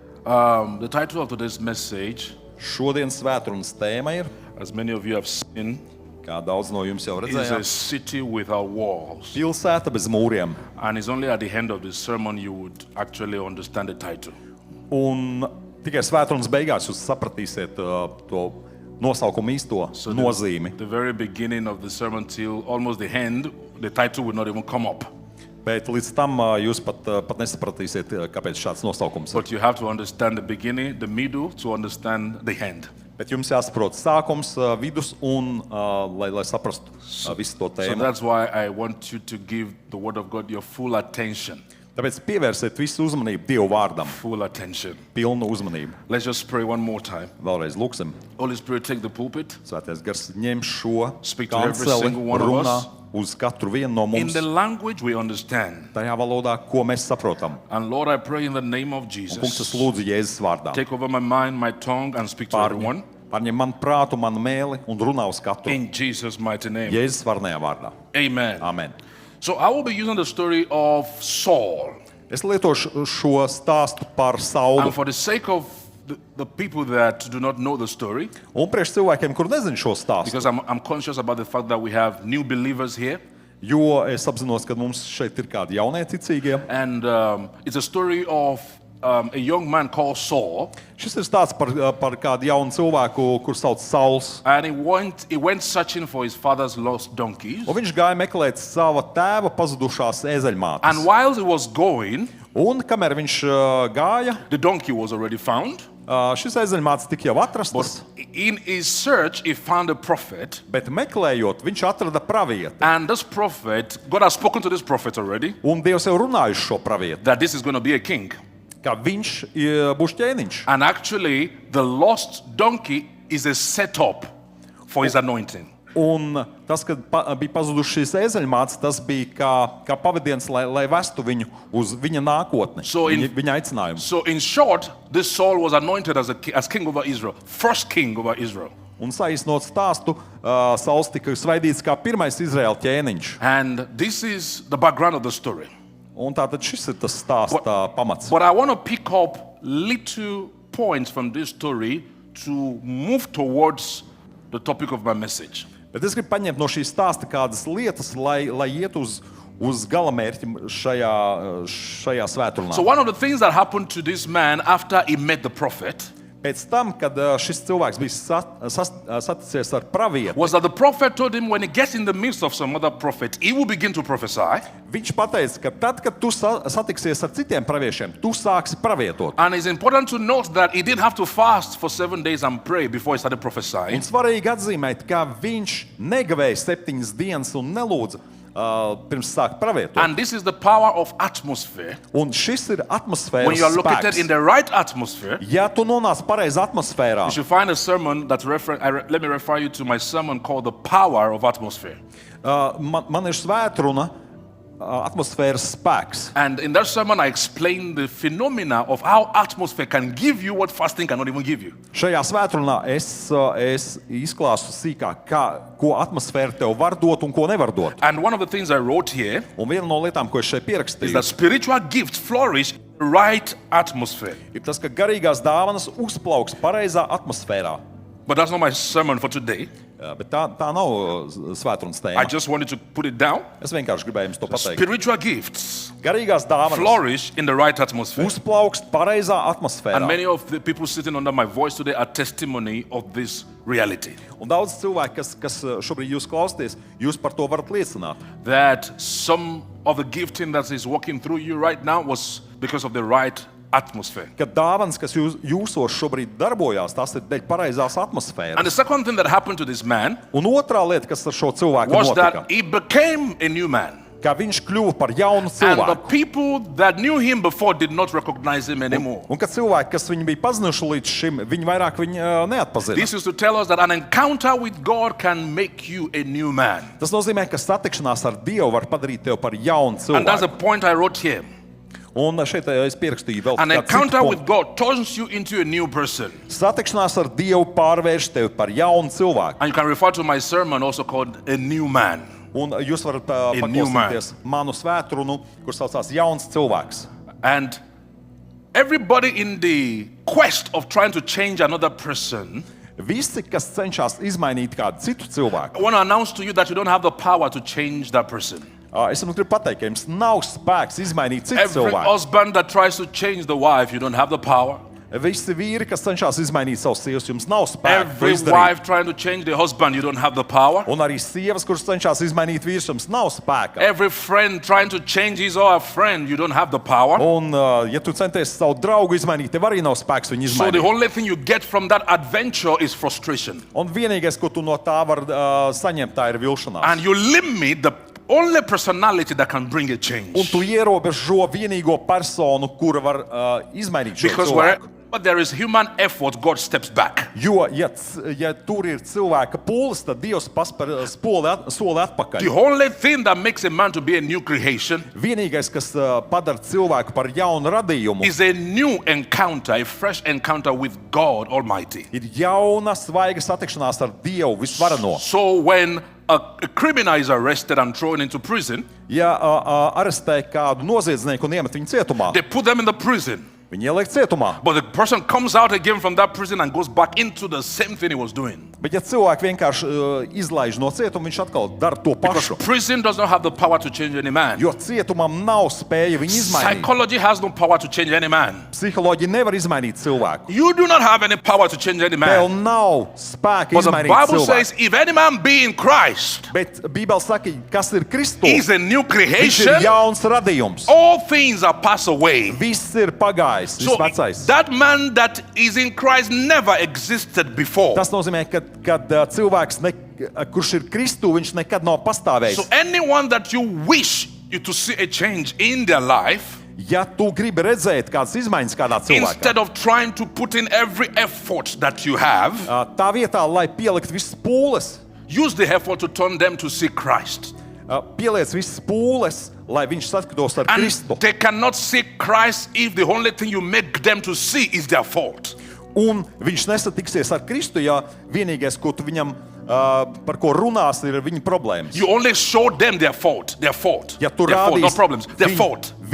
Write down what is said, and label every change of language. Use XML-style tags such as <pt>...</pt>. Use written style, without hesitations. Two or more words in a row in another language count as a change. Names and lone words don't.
<en>The title of today's message,</en> <lv>Šodienas svētdienas tēma ir,</lv> <en>as many of you have seen,</en> <lv>kā daudz no jums jau</lv> <en>is a</en> <lv>redzējāt,</lv> <en>city without walls.</en> <lv>pilsēta bez mūriem.</lv> <en>And it's only at the end of the sermon you would actually understand the title.</en> <lv>Un tikai svētdienas beigās jūs sapratīsiet to nosaukumu īsto nozīmi.</lv> <en>The very beginning of the sermon till almost the end, the title will not even come up.</en> <lv>Bet līdz tam jūs pat nesapratīsiet, kāpēc šāds nosaukums ir.</lv> <en>But you have to understand the beginning, the middle, to understand the end.</en> <lv>Bet jums jāsaprot sākums, vidus un lai saprastu visu to</lv> <en>So</en> <lv>tēmu.</lv> <en>that's why I want you to give the Word of God your full attention.</en> <lv>Tāpēc pievērsiet visu uzmanību Dievu vārdam,</lv> <en>Full attention.</en> <lv>pilnu uzmanību.</lv> <en>Let's just pray one more time.</en> <lv>Vēlreiz lūksim.</lv> <en>Holy Spirit, take the pulpit.</en> <lv>Svētais gars ņem šo</lv> <en>Speak to every</en> <lv>kanceli,</lv> <en>single one of</en> <lv>runā</lv> <en>us.</en> <lv>uz katru vienu no</lv> <en>In</en> <lv>mums,</lv> <en>the language we understand.</en> <lv>tajā valodā, ko mēs saprotam.</lv> <en>And Lord, I pray in the name of</en> <lv>Kungs,</lv> <en>Jesus,</en> <lv>es lūdzu Jēzus vārdā.</lv> <en>take over my mind, my tongue, and speak to everyone.</en> <lv>Pārņem man prātu, man mēli un runā uz katru.</lv> <en>In Jesus' mighty name.</en> <lv>Jēzus varnajā vārdā.</lv> <en>Amen.</en> <lv>Amen.</lv> <en>So I will be using the story of Saul.</en> <lv>Es lietošu šo stāstu par Saulu.</lv> <en>And for the sake of the people that do not know the story,</en> <lv>Un priekš cilvēkiem, kur nezin šo stāstu,</lv> <en>because I'm conscious about the fact that we have new believers here.</en> <lv>jo es apzinos, ka mums šeit ir kādi jaunie ticīgie.</lv> <en>And it's a story of a young man called Saul.</en> <lv>Šis ir stāsts par kādu jaunu cilvēku, kur sauc Sauls.</lv> <en>And he went searching for his father's lost donkeys.</en> <lv>Un viņš gāja meklēt sava tēva pazudušās ezeļmātes.</lv> <en>And while he was going,</en> <lv>Un kamēr viņš gāja,</lv> <en>the donkey was already found.</en> <lv>šis ezeļmātes tika jau atrastas,</lv> <en>In his search, he found a prophet.</en> <lv>bet meklējot, viņš atrada pravieti.</lv> <en>And this prophet, God has spoken to this prophet already,</en> <lv>Un Dievs jau runājuši šo pravieti,</lv> <en>that this is going to be a king.</en> <lv>ka viņš būs ķēniņš.</lv> <en>And actually, the lost donkey is a setup for his anointing.</en> <lv>Un tas, kad bija pazudušas šīs ezeļmātes, tas bija kā pavadiens, lai vestu viņu uz viņa nākotni,</lv> <en>So in-</en> <lv>viņa aicinājumu.</lv> <en>So, in short, this Saul was anointed as king over Israel, first king over Israel.</en> <lv>Un saīsinot stāstu, Sauls tika svaidīts kā pirmais Izraēla ķēniņš.</lv> <en>And this is the background of the story.</en> <lv>Un tātad šis ir tas stāsta pamats.</lv> <en>But I want to pick up little points from this story to move towards the topic of my message.</en> <lv>Bet es gribu paņemt no šīs stāsta kādas lietas, lai iet uz galamērķi šajā svētdienā.</lv> <en>So one of the things that happened to this man after he met the prophet</en> <lv>Pēc tam, kad šis cilvēks bija saticies ar pravieti,</lv> <en>was that the prophet told him when he gets in the midst of some other prophet, he will begin to prophesy.</en> <lv>viņš pateica, ka tad, kad tu satiksies ar citiem praviešiem, tu sāksi pravietot.</lv> <en>And it's important to note that he didn't have to fast for 7 days and pray before he started prophesying.</en> <lv>Un svarīgi atzīmēt, ka viņš negavēja 7 dienas un nelūdza pirms sākt pravietot.</lv> <en>And this is the power of atmosphere.</en> <lv>Un šis ir atmosfēras</lv> <en>When you are located in</en> <lv>spēks.</lv> <en>the right atmosphere,</en> <lv>Ja tu nonāc pareizā atmosfērā,</lv> <en>you should find a sermon that let me refer you to my sermon called The Power of Atmosphere.</en> <lv>man ir svētruna atmosfēras spēks.</lv> <en>And in that sermon, I explained the phenomena of how atmosphere can give you what fasting cannot even give you.</en> <lv>Šajā svētrunā es izklāstu sīkāk, ko atmosfēra tev var dot un ko nevar dot.</lv> <en>And one of the things I wrote here</en> <lv>Un viena no lietām, ko es šeit</lv> <en>is</en> <lv>pierakstīju,</lv> <en>that spiritual gifts flourish in the right atmosphere.</en> <lv>ir tas, ka garīgās dāvanas uzplauks pareizā atmosfērā.</lv> <en>But that's not my sermon for today.</en> <lv>Bet tā nav svētrunas</lv> <en>I</en> <lv>tēma.</lv> <en>just wanted to put it down.</en> <lv>Es vienkārši gribēju jums to pateikt.</lv> <en>Spiritual gifts</en> <lv>Garīgās dāvanas</lv> <en>flourish in the right atmosphere.</en> <lv>uzplauks pareizā</lv> <en>And</en> <lv>atmosfērā.</lv> <en>many of the people sitting under my voice today are testimony of this reality.</en> <lv>Un daudz cilvēku, kas šobrīd jūs klausāties, jūs par to varat liecināt.</lv> <en>That some of the gifting that is working through you right now was because of the right atmosphere.</en> <lv>Ka dāvanas, kas jūsos šobrīd darbojās, tas ir dēļ pareizās atmosfēras.</lv> <en>And the second thing that happened to this man</en> <lv>Un otrā lieta, kas ar šo cilvēku</lv> <en>was</en> <lv>notika,</lv> <en>that he became a new man.</en> <lv>ka viņš kļuva par jaunu</lv> <en>And the</en> <lv>cilvēku.</lv> <en>people that knew him before did not recognize him anymore.</en> <lv>Un ka cilvēki, kas viņu bija pazinuši līdz šim, viņi vairāk viņu neatpazina.</lv> <en>This is to tell us that an encounter with God can make you a new man.</en> <lv>Tas nozīmē, ka satikšanās ar Dievu var padarīt tevi par jaunu</lv> <en>And that's the</en> <lv>cilvēku.</lv> <en>point I wrote here.</en> <lv>Un šeit es pierakstīju vēl</lv> <en>An</en> <lv>kādu</lv> <en>encounter</en> <lv>citu</lv> <en>with</en> <lv>punktu.</lv> <en>God turns you into a new person.</en> <lv>Satikšanās ar Dievu pārvērš tevi par jaunu cilvēku.</lv> <en>And you can refer to my sermon also called A New Man.</en> <lv>Un jūs varat</lv> <en>new man.</en> <lv>paklausīties manu svētrunu, kur saucās jauns cilvēks.</lv> <en>And Everybody in the quest of trying to change another person,</en> <lv>Visi, kas cenšas izmainīt kādu citu cilvēku,</lv> <en>I want to announce to you that you don't have the power to change that person.</en> <lv>es jums gribu pateikt, ka jums nav spēks izmainīt citu</lv> <en>Every</en> <lv>cilvēku.</lv> <en>husband that tries to change the wife, you don't have the power.</en> <lv>Visi vīri, kas cenšas izmainīt savus sievas, jums nav spēka to</lv> <en>Every</en> <lv>izdarīt.</lv> <en>wife trying to change the husband, you don't have the power.</en> <lv>Un arī sievas, kuras cenšas izmainīt vīrus, jums nav spēka.</lv> <en>Every friend trying to change his or her friend, you don't have the power.</en> <lv>Un, ja tu centies savu draugu izmainīt, tev arī nav spēks viņu</lv> <en>So the</en> <lv>izmainīt.</lv> <en>only thing you get from that adventure is frustration.</en> <lv>Un vienīgais, ko tu no tā vari saņemt, tā ir vilšanās.</lv> <en>And you limit the only personality that can bring a change.</en> <lv>Un tu ierobežo vienīgo personu, kura var izmainīt šo</lv> <en>Because</en> <lv>cilvēku.</lv> <en>wherever there is human effort, God steps back.</en> <lv>Jo, ja tur ir cilvēka pūles, tad Dievs paspēr soli atpakaļ.</lv> <en>The only thing that makes a man to be a new creation</en> <lv>Vienīgais, kas padara cilvēku par jaunu radījumu,</lv> <en>is a new encounter, a fresh encounter with God Almighty.</en> <lv>ir jauna, svaiga satikšanās ar Dievu visvarano.</lv> <en>So when a criminal is arrested and thrown into prison,</en> <lv>Ja arestē kādu noziedznieku un iemet viņu cietumā,</lv> <en>they put them in the prison.</en> <lv>viņi ieliek cietumā.</lv> <en>But the person comes out again from that prison and goes back into the same thing he was doing.</en> <lv>Bet ja cilvēku vienkārši izlaiž no cietuma, viņš atkal dara to</lv> <en>Because</en> <lv>pašu.</lv> <en>prison does not have the power to change any man.</en> <lv>Jo cietumam nav spēja viņu izmainīt.</lv> <en>Psychology has no power to change any man.</en> <lv>Psiholoģija nevar izmainīt cilvēku.</lv> <en>You do not have any power to change any</en> <lv>Tev</lv> <en>man.</en> <lv>nav spēka</lv> <en>But the</en> <lv>izmainīt</lv> <en>Bible</en> <lv>cilvēku.</lv> <en>says, if any man be in Christ,</en> <lv>Bet Bībele saka, kas ir Kristus?</lv> <en>he's a new</en> <lv>Viņš</lv> <en>creation.</en> <lv>ir jauns radījums.</lv> <en>All things are passed away.</en> <lv>Viss ir pagājis,</lv> <en>So</en> <lv>viss vecais.</lv> <en>that man that is in Christ never existed before.</en> <lv>Tas nozīmē, ka cilvēks, kurš ir Kristu, viņš nekad nav pastāvējis.</lv> <en>So anyone that you wish you to see a change in their life,</en> <lv>Ja tu gribi redzēt kādas izmaiņas kādā cilvēkā,</lv> <en>instead of trying to put in every effort that you have,</en> <lv>tā vietā, lai pielikt visas pūles,</lv> <en>use the effort to turn them to see Christ.</en> <lv>pieliec visas pūles, lai viņš saskatos ar</lv> <en>And</en> <lv>Kristu.</lv> <en>they cannot see Christ if the only thing you make them to see is their fault.</en> <lv>Un viņš nesatiksies ar Kristu, ja vienīgais, ko tu viņam par ko runās, ir viņa problēmas.</lv> <en>You only show them their fault. Their fault.</en> <lv>Ja tu</lv> <en>Their fault,</en> <lv>rādīsi</lv> <en>not problems. Their fault.</en>